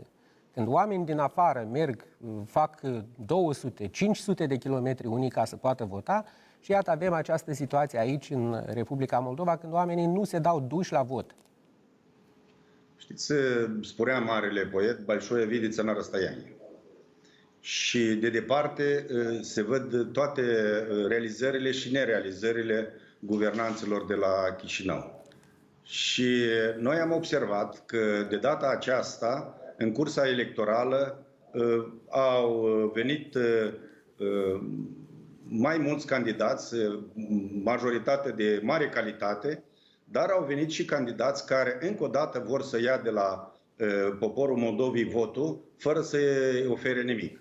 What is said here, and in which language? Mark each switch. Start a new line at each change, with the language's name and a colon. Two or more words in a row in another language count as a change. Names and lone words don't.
Romanian: Când oameni din afară merg, fac 200, 500 de kilometri unii ca să poată vota și iată avem această situație aici în Republica Moldova când oamenii nu se dau duși la vot. Știți, spunea marele poet,
Russian: Большое видится на расстоянии.
Romanian: Și de departe se văd toate realizările și nerealizările guvernanților de la Chișinău. Și noi am observat că de data aceasta, în cursa electorală, au venit mai mulți candidați, majoritate de mare calitate, dar au venit și candidați care încă o dată vor să ia de la poporul Moldovei votul fără să-i ofere nimic.